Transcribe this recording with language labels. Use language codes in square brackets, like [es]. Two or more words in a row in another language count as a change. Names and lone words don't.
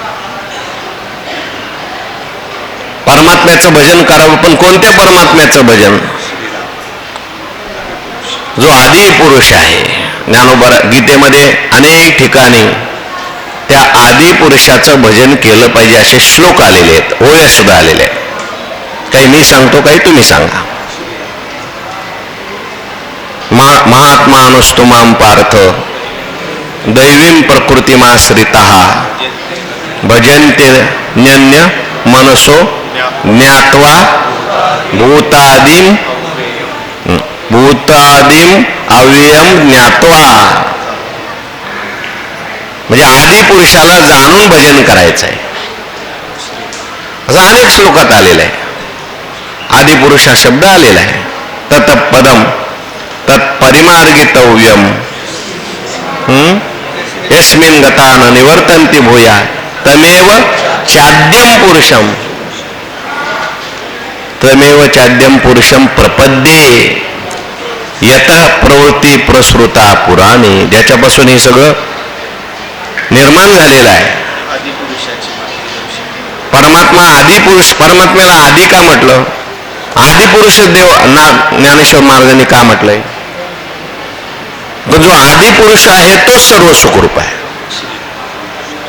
[mr] परमात्म्याचं भजन करावं, पण कोणत्या परमात्म्याचं भजन? जो आदि पुरुष आहे. ज्ञानोबा गीतेमध्ये अनेक ठिकाणी त्या आदि पुरुषाचं भजन केलं पाहिजे असे श्लोक आलेले आहेत, ओव्या सुद्धा आलेल्या आहेत. काही मी सांगतो, काही तुम्ही सांगा. [sa] महात्मानुस्तु मां पार्थ दैवीं प्रकृतिमाश्रिताः भजन्ते न्यन्य मनसो ज्ञात्वा भूतादिम अव्ययम ज्ञात्वा. [mr] म्हणजे आदि पुरुषाला जाणून भजन करायचं आहे असं अनेक श्लोकात आलेलं आहे. आदि पुरुष हा शब्द आलेला आहे. [sa] तत्पदम तत्परिमार्गितव्यम यस्मिन् गता न निवर्तन्ति भूया तमेव चाद्यम पुरुषम तमेव चाद्यम पुरुषम प्रपद्ये यतः प्रवृत्ती प्रसृता पुराणी. [mr] ज्याच्यापासून हे सगळं निर्माण झालेलं आहे. परमात्मा आदि पुरुष. परमात्म्याला आदि का म्हटलं? आदि पुरुष देव ज्ञानेश्वर महाराजांनी का म्हटलंय? पण जो आदि पुरुष आहे तोच सर्व सुखरूप आहे.